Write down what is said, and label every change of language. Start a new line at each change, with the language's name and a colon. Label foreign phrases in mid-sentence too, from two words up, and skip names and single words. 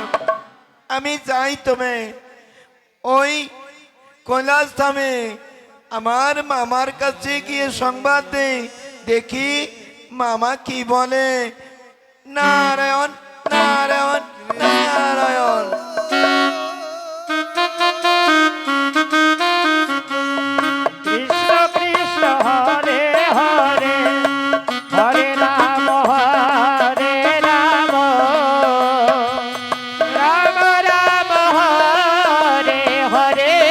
Bangla: আমি চাই তুমি ওই কৈলাস ধামে আমার মামার কাছে গিয়ে সংবাদ দে, দেখি মামা কি বলে। নারায়ণ নারায়ণ নারায়ণ।
Sanskrit: Krishna Krishna, Hare Hare, Hare Rama, Hare Rama, Rama Rama, Hare Hare.